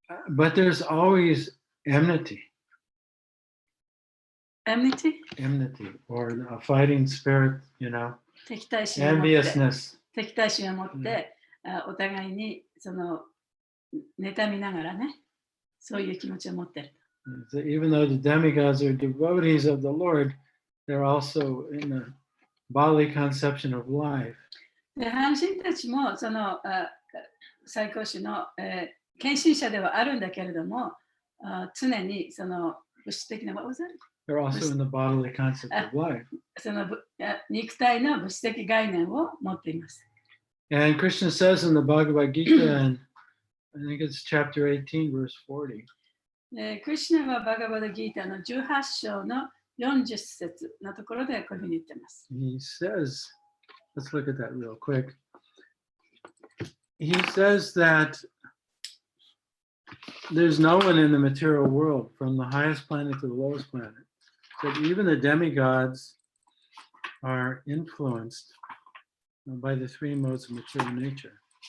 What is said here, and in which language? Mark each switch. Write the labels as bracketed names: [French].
[English] But there's always enmity. Enmity? Enmity, or a fighting spirit, [Japanese] 敵対心を持って、 [English] enviousness. [Japanese] 敵対心を持って、お互いにその妬みながらね、そういう気持ちを持っている。 [English] So even though the demigods are devotees of the Lord, they're also in the bodily conception of life. [Japanese] で、半神たちもその最高種の、献身者ではあるんだけれども、常にその物質的な、 [English] They're also in the bodily concept of life. [Japanese] その肉体の物質的概念を持っています。 [English] And Krishna says in the Bhagavad Gita, and I think it's chapter 18, verse 40. [Japanese] クリシュナはバガバダギータの18章の40節のところでこういうふうに言っています。 [English] He says, let's look at that real quick. He says that there's no one in the material world, from the highest planet to the lowest planet, that even the demigods are influenced by the three modes of material nature.